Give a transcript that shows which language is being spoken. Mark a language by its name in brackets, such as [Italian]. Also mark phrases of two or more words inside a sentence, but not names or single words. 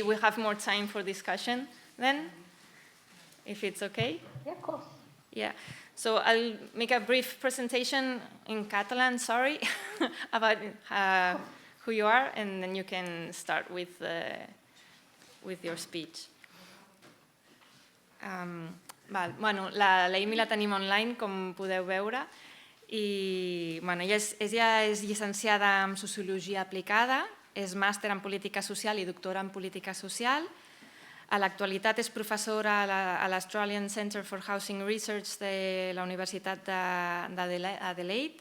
[English] We have more time for discussion then, if it's okay. Yeah, of course. Yeah. So I'll make a brief presentation in Catalan, sorry, about who you are, and then you can start with your speech. [Catalan] L'Amy la tenim online, com podeu veure, i ella és llicenciada en Sociologia Aplicada, és màster en Política Social i doctora en Política Social. A l'actualitat és professora a l'Australian Centre for Housing Research de la Universitat d'Adelaide.